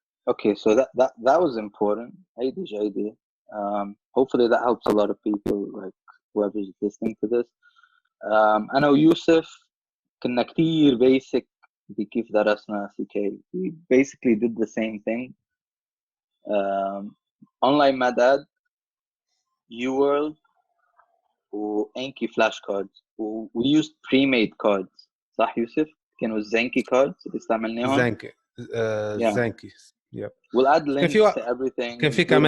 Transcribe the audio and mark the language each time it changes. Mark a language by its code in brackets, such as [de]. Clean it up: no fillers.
[en] Okay, so that was important. JD. Hopefully that helps a lot of people, like whoever's listening to this. [ar] أنا ويوسف كنا كتير basic بكيف درسنا CK. [en] We basically did the same thing. Online MADAD, UWorld, وأنكي flash cards. We used pre-made cards. [ar] صح يوسف؟ كانوا الزنكي cards اللي استعملناهم. زنكي. Yep. [en] We'll add links to everything.